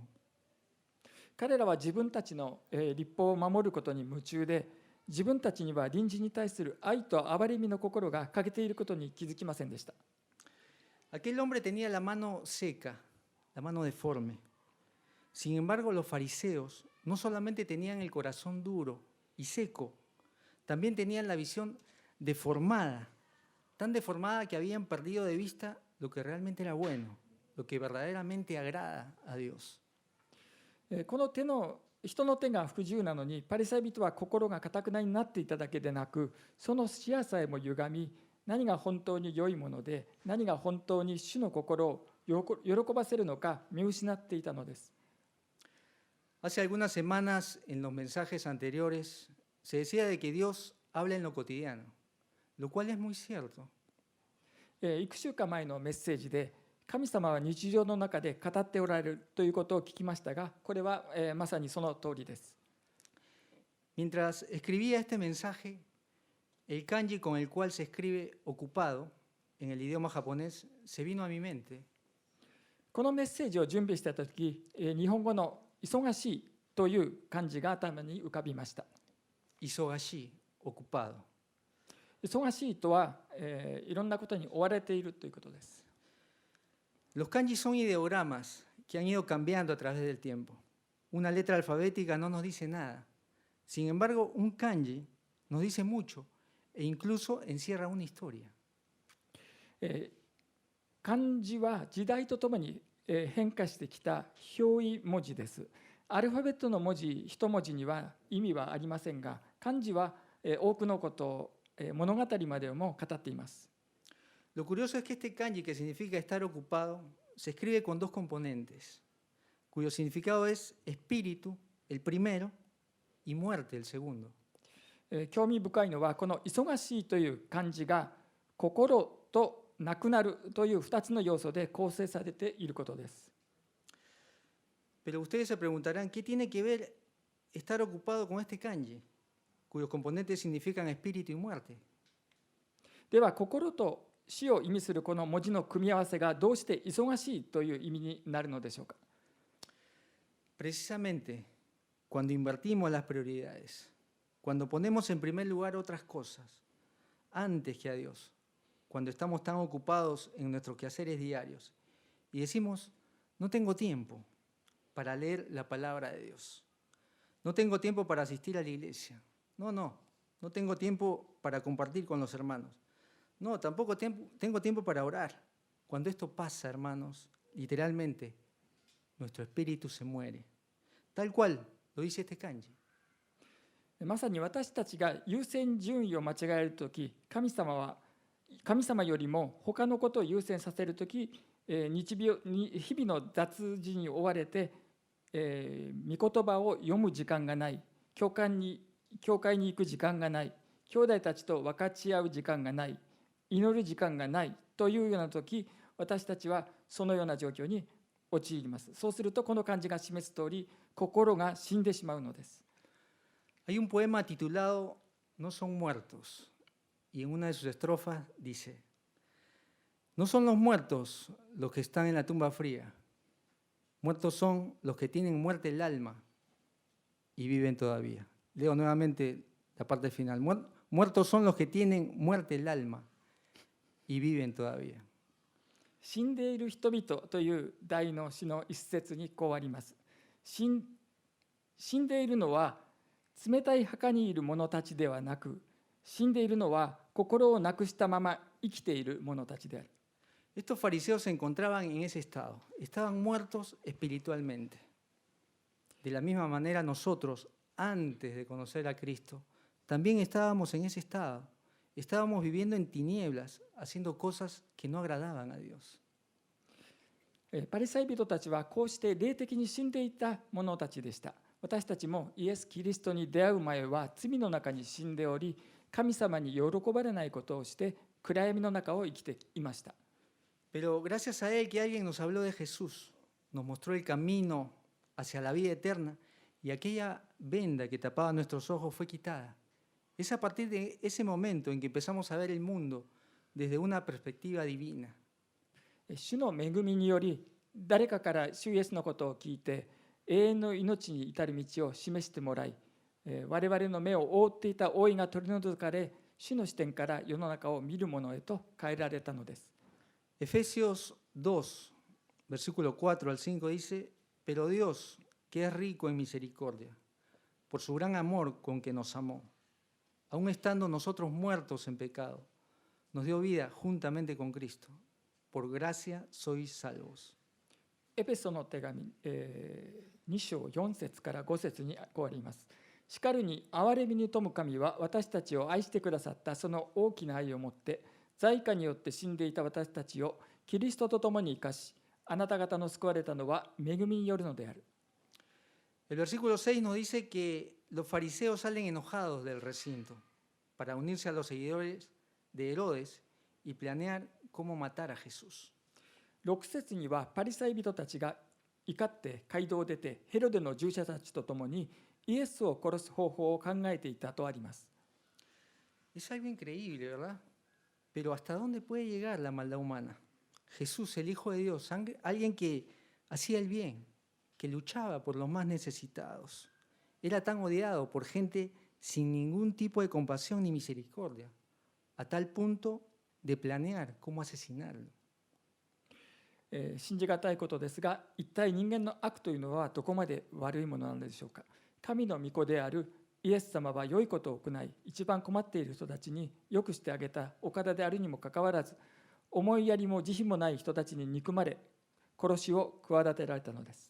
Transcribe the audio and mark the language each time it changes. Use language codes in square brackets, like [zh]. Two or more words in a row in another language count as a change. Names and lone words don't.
[ja] 彼らは自分たちの律法を守ることに夢中で、自分たちには隣人に対する愛と憐れみの心が欠けていることに気づきませんでした。 [es] Aquel hombre tenía la mano seca, la mano deforme. Sin embargo, los fariseos no solamente tenían el corazón duro y seco, también tenían la visión deformada, tan deformada que habían perdido de vista lo que realmente era bueno, lo que verdaderamente agrada a Dios. [ja] この人の手が不自由なのに、パリサイ人は心が堅くなになっていただけでなく、その視野さえも歪み、何が本当に良いもので、何が本当に主の心を喜ばせるのか見失っていたのです。 [es] Hace algunas semanas, en los mensajes anteriores, se decía de que Dios habla en lo cotidiano, lo cual es muy cierto. [ja] いく週間前のメッセージで、神様は日常の中で語っておられるということを聞きましたが、これはまさにその通りです。 [es] Mientras escribía este mensaje, el kanji con el cual se escribe ocupado en el idioma japonés se vino a mi mente. [ja] このメッセージを準備したとき、日本語の忙しいという漢字が頭に浮かびました。 [es] Isogashi, ocupado. [ja] 忙しいとは、いろんなことに追われているということです。 [es] Los kanji son ideogramas que han ido cambiando a través del tiempo. Una letra alfabética no nos dice nada. Sin embargo, un kanji nos dice mucho e incluso encierra una historia. [ja] 漢字は時代とともに変化してきた表意文字です。アルファベットの文字一文字には意味はありませんが、漢字は多くのことを物語までも語っています。 [es] Lo curioso es que este kanji, que significa estar ocupado, se escribe con dos componentes, cuyo significado es espíritu, el primero, y muerte, el segundo. [ja] 興味深いのは、この忙しいという漢字が心となくなるという2つの要素で構成されていることです。 [es] Pero ustedes se preguntarán, ¿qué tiene que ver estar ocupado con este kanji, cuyos componentes significan espíritu y muerte? [ja] では、心と死を意味するこの文字の組み合わせがどうして忙しいという意味になるのでしょうか。 [es] Precisamente, cuando invertimos las prioridades, cuando ponemos en primer lugar otras cosas, antes que a Dios, cuando estamos tan ocupados en nuestros quehaceres diarios y decimos, no tengo tiempo para leer la palabra de Dios, No tengo tiempo para asistir a la iglesia. No tengo tiempo para compartir con los hermanos. No, tampoco tengo tiempo para orar. Cuando esto pasa, hermanos, literalmente, nuestro espíritu se muere. Tal cual lo dice este kanji. [ja] まさに私たちが優先順位を間違えるとき、神様よりも他のことを優先させるとき、日々の雑事に追われて、御言葉を読む時間がない、教会に行く時間がない、兄弟たちと分かち合う時間がない、祈る時間がないというようなとき、私たちはそのような状況に陥ります。そうするとこの漢字が示す通り、心が死んでしまうのです。 [es] Hay un poema titulado No son muertos, y en una de sus estrofas dice: No son los muertos los que están en la tumba fría, muertos son los que tienen muerte el alma y viven todavía. Leo nuevamente la parte final. Muertos son los que tienen muerte el alma y viven todavía. [ja] 死んでいる人々という題の詩の一節にこうあります。死んでいるのは冷たい墓にいる者たちではなく、死んでいるのは心をなくしたまま生きている者たちである。 [es] Estos fariseos se encontraban en ese estado, estaban muertos espiritualmente. De la misma manera nosotros, antes de conocer a Cristo, también estábamos en ese estado. Estábamos viviendo en tinieblas, haciendo cosas que no agradaban a Dios. [ja] パリサイ人たちはこうして霊的に死んでいた者たちでした。私たちもイエス・キリストに出会う前は罪の中に死んでおり、神様に喜ばれないことをして暗闇の中を生きていました。 [es] Pero gracias a él que alguien nos habló de Jesús, nos mostró el camino hacia la vida eterna y aquella venda que tapaba nuestros ojos fue quitada. Es a partir de ese momento en que empezamos a ver el mundo desde una perspectiva divina. [ja] 主の恵みにより誰かから主イエスのことを聞いて永遠の命に至る道を示してもらい、我々の目を覆っていた覆いが取り除かれ、主の視点から世の中を見るものへと変えられたのです。 [es] Efesios 2, versículo 4 al 5 dice: Pero Dios, que es rico en misericordia, por su gran amor con que nos amó, aun estando nosotros muertos en pecado, nos dio vida juntamente con Cristo. Por gracia sois salvos. [ja] エペソの手紙、2章4節から5節にこうあります。しかるに憐れみに富む神は私たちを愛してくださったその大きな愛をもって罪過によって死んでいた私たちをキリストと共に生かし、あなた方の救われたのは恵みによるのである。 [es] El versículo 6 nos dice que los fariseos salen enojados del recinto para unirse a los seguidores de Herodes y planear cómo matar a Jesús. [ja] 6 節にはパリサイ人たちが怒って街道を出てヘロデの従者たちと共にイエスを殺す方法を考えていたとあります。 [es] Es algo increíble, ¿verdad? Pero ¿hasta dónde puede llegar la maldad humana? Jesús, el Hijo de Dios, alguien que hacía el bien, que luchaba por los más necesitados, era tan odiado por gente sin ningún tipo de compasión ni misericordia, a tal punto de planear cómo asesinarlo. [ja] 信じがたいことですが、一体人間の悪というのはどこまで悪いものなのでしょうか。神の御子であるイエス様は良いことを行い、一番困っている人たちに良くしてあげたお方であるにもかかわらず、思いやりも慈悲もない人たちに憎まれ、殺しを企てられたのです。